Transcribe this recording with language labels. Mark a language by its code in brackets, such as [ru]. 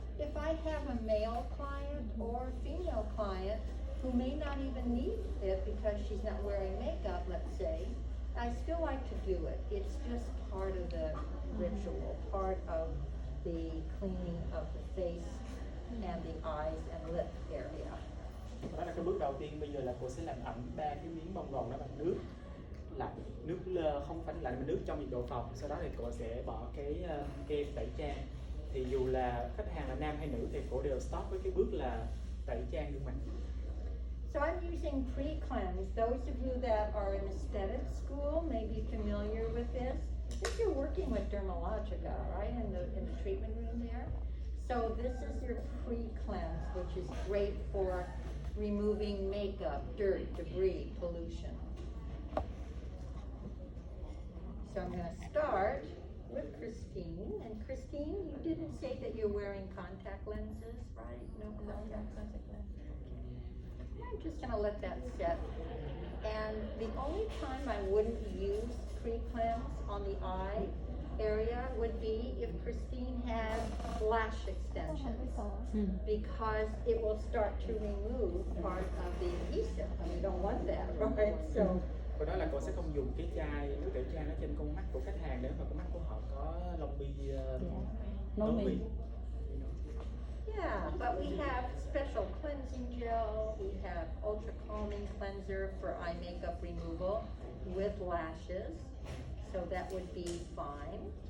[en] If I have a male client or female client who may not even need it because she's not wearing makeup, let's say, I still like to do it. It's just part of the ritual, part of the cleaning of the face and the eyes and lip area. [vi] Đó là cái bước đầu tiên. Bây giờ là cô sẽ làm ẩm 3 cái miếng bông gòn đó bằng nước lạnh, không phải lạnh mà nước trong nhiệt độ phòng. Sau đó thì cô sẽ bỏ cái kem tẩy trang. Thì dù là khách hàng là nam hay nữ thì cô đều stop với cái bước là tẩy trang gương mặt. [en] So I'm using pre-cleanse. Those of you that are in aesthetic school may be familiar with this. If you're working with Demalogica, right, in the treatment room there. So this is your pre-cleanse, which is great for removing makeup, dirt, debris, pollution. So I'm going to start with Christine. And Christine, you didn't say that you're wearing contact lenses, right? No contact lenses. I'm just going to let that set. And the only time I wouldn't use pre-cleanse on the eye area would be if Christine had lash extensions, because it will start to remove part of the adhesive, and we don't want that, right? So [vi] Cô nói là cô sẽ không dùng cái chai nước tẩy trang ở trên con mắt của khách hàng nếu mà con mắt của họ có lông mi nối mi. [en] Yeah, but we have special cleansing gel, we have ultra calming cleanser for eye makeup removal with lashes, so that would be fine.